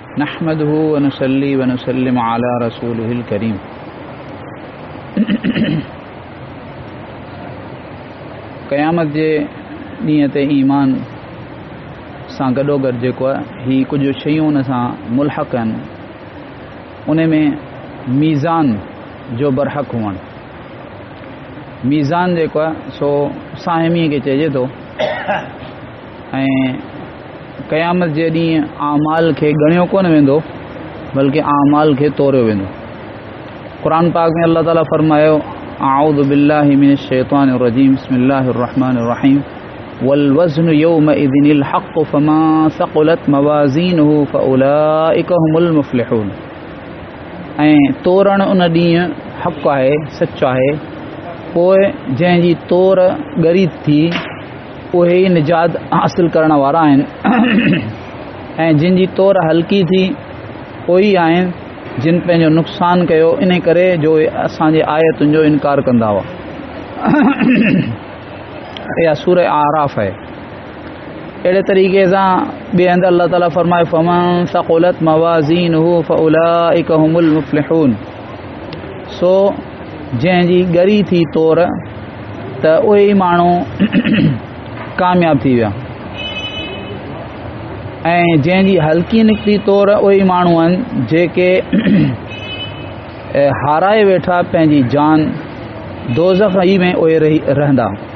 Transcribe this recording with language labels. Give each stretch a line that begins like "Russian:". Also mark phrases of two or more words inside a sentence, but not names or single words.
Arabic: نحمده ونصلي ونسلم على رسوله الكريم.
Sindhi: क़यामत जे ॾींहं ते ईमान सां गॾोगॾु जेको आहे ही कुझु शयूं उन सां मुल्हक़ आहिनि। उन में मीज़ान जो बरहक़ हुअणु, मीज़ान जेको आहे सो साहिमीअ खे चइजे थो ऐं क़यामत जे ॾींहुं आमाल खे ॻणियो कोन वेंदो बल्कि आमाल खे तोरियो वेंदो। क़ुरान पाक में अल्लाह ताला फरमायो
Arabic: أعوذ بالله من الشيطان الرجيم بسم الله الرحمن الرحيم والوزن يومئذ الحق فما ثقلت موازينه فأولئك هم المفلحون.
Sindhi: ऐं तोरण उन ॾींहुं हक़ आहे, सचो आहे। पोइ जंहिंजी तोर ॻरी थी उहे ई निजात हासिल करण वारा आहिनि ऐं जिन जी तोर हल्की थी उहे ई आहिनि जिन पंहिंजो नुक़सानु कयो इन करे जो असांजे आयतुनि जो इनकार कंदा हुआ। इहा सूरह आराफ़ आहे। अहिड़े तरीक़े सां ॿिए हंधि अल्लाह ताला फरमाए
Arabic: فمن ثقلت موازينه فأولئك هم المفلحون.
Sindhi: सो जंहिंजी ॻरी थी तोर त उहे ई माण्हू कामयाब थी विया ऐं जंहिंजी हल्की निकिती तोर उहे ई माण्हू आहिनि जेके हाराए वेठा पंहिंजी जान दोज़ख़ ई में उहे रहंदा।